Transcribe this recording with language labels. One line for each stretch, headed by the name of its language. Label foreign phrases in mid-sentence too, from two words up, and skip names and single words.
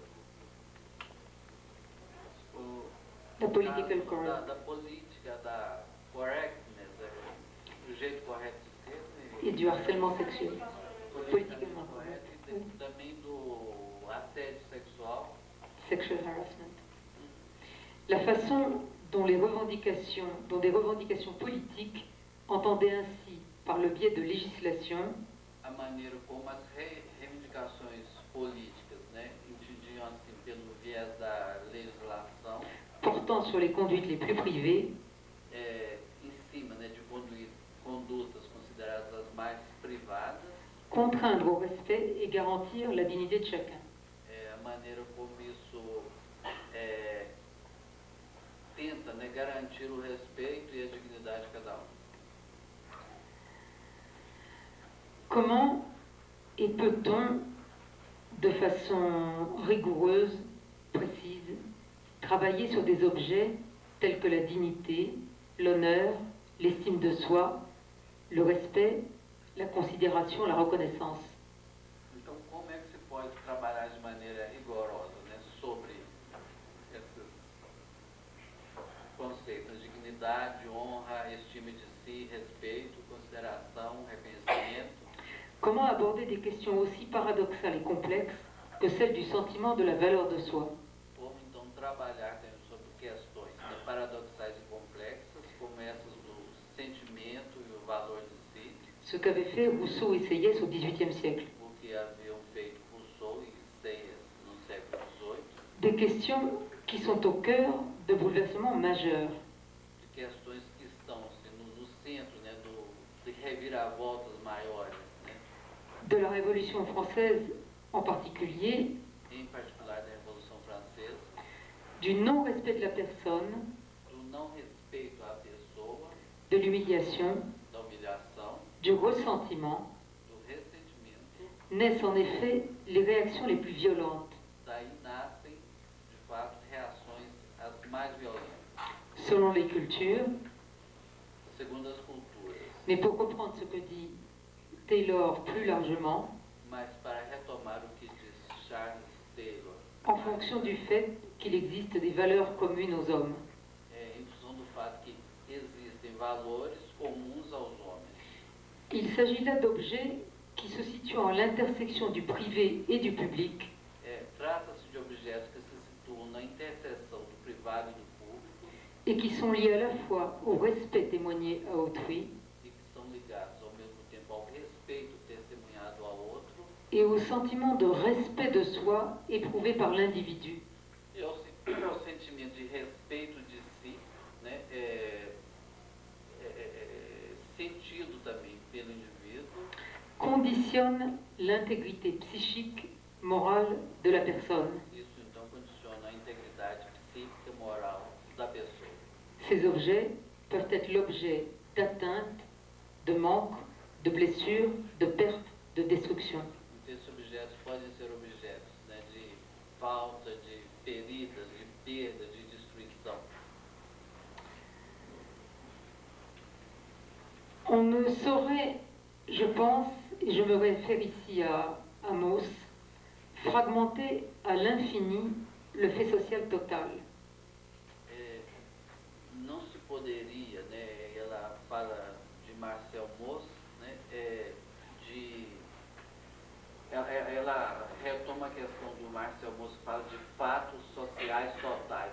Portuguese: o
English: La political
Portuguese: caso
English: correctness
Portuguese: da política, da correctness, do jeito correto de ser, né?
French: et du harcèlement sexuel.
Portuguese: Politicamente correto, e também do assédio sexual.
English: Sexual harassment.
French: La façon dont des revendications politiques entendaient ainsi, par le biais de législation,
Portuguese: A maneira como as reivindicações políticas, né, entendiam assim pelo viés da legislação,
French: portant sur les conduites les plus privées,
Portuguese: em cima, né, de condutas consideradas as mais privadas,
French: contraindre au respect et garantir la dignité de chacun.
Portuguese: a maneira como isso tenta, né, garantir o respeito e a dignidade de cada um.
French: Comment et peut-on, de façon rigoureuse, précise, travailler sur des objets tels que la dignité, l'honneur, l'estime de soi, le respect, la considération, la reconnaissance?
Portuguese: Então, como é que se pode trabalhar de maneira rigorosa, né, sobre esses conceitos: dignidade, honra, estima de si, respeito, consideração, reconhecimento?
French: Comment aborder des questions aussi paradoxales et complexes que celles du sentiment de la valeur de soi?
Portuguese: Como então trabalhar sobre questões, né, paradoxais e complexas, como essas do sentimento e o valor de si,
French: Ce qu'avaient fait Rousseau et Sieyès au XVIIIe siècle.
Portuguese: o que haviam feito Rousseau e Sieyès no século XVIII,
French: Des questions qui sont au cœur de bouleversements majeurs.
Portuguese: de questões que estão assim, no centro, né, de reviravoltas maiores, né,
French: De la Révolution française en particulier,
Portuguese: em particular da Revolução Francesa,
French: du non-respect de la personne,
Portuguese: do não respeito à pessoa,
French: de l'humiliation,
Portuguese: da humilhação,
French: du ressentiment,
Portuguese: do ressentimento.
French: naissent en effet les réactions les plus violentes.
Portuguese: Daí nascem, de fato, reações as mais violentas,
French: Selon les cultures,
Portuguese: segundo as culturas.
French: mais pour reprendre ce que dit Taylor plus largement,
Portuguese: Mas para retomar o que diz Charles Taylor,
French: en fonction du fait qu'il existe des valeurs communes aux hommes.
Portuguese: em função do fato que existem valores comuns aos homens.
French: Il s'agit là d'objets qui se situent en l'intersection du privé et du public,
Portuguese: Trata-se de objetos que se situam na interseção do privado e do público
French: et qui sont liés à la fois au respect témoigné à autrui
Portuguese: e que são ligados ao mesmo tempo ao respeito testemunhado ao outro
French: et au sentiment de respect de soi éprouvé par l'individu.
Portuguese: e ao sentimento de respeito de si, né, sentido também pelo indivíduo,
French: Conditionne l'intégrité psychique, morale de la personne.
Portuguese: Isso então condiciona a integridade psíquica e moral da
French: Ces objets peuvent être l'objet d'atteintes, de manques, de blessures, de pertes, de destruction.
Portuguese: Esses objetos podem ser objetos, né, de falta, de feridas, de perda, de destruição.
French: On ne saurait, je pense, et je me réfère ici à Amos, fragmenter à l'infini le fait social total.
Portuguese: Não se poderia, né, ela fala de Marcel Mauss, né, ela retoma a questão do Marcel Mauss, que fala de fatos sociais totais.